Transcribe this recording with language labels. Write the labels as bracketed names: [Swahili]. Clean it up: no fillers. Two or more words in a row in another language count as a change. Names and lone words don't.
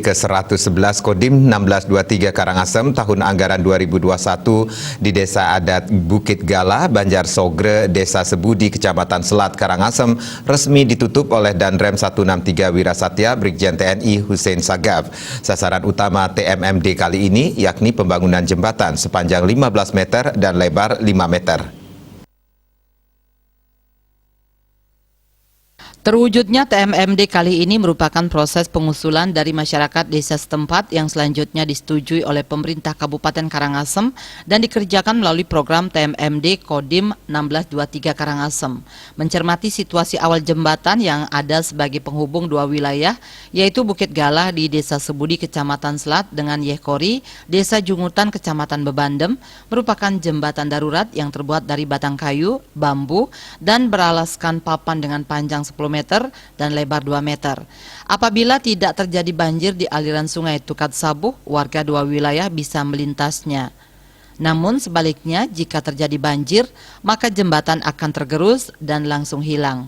[Indonesian] ke-111 Kodim 1623 Karangasem tahun anggaran 2021 di Desa Adat Bukit Galah, Banjar Sogre, Desa Sebudi, Kecamatan Selat, Karangasem resmi ditutup oleh Danrem 163 Wirasatya Brigjen TNI Hussein Sagaf. Sasaran utama TMMD kali ini yakni pembangunan jembatan sepanjang 15 meter dan lebar 5 meter. Terwujudnya TMMD kali ini merupakan proses pengusulan dari masyarakat desa setempat yang selanjutnya disetujui oleh pemerintah Kabupaten Karangasem dan dikerjakan melalui program TMMD Kodim 1623 Karangasem. Mencermati situasi awal jembatan yang ada sebagai penghubung dua wilayah, yaitu Bukit Galah di Desa Sebudi, Kecamatan Selat dengan Yehkori, Desa Jungutan, Kecamatan Bebandem, merupakan jembatan darurat yang terbuat dari batang kayu, bambu, dan beralaskan papan dengan panjang 10 meter dan lebar 2 meter. Apabila tidak terjadi banjir di aliran sungai Tukat Sabuh, warga dua wilayah bisa melintasnya. Namun sebaliknya, jika terjadi banjir, maka jembatan akan tergerus dan langsung hilang.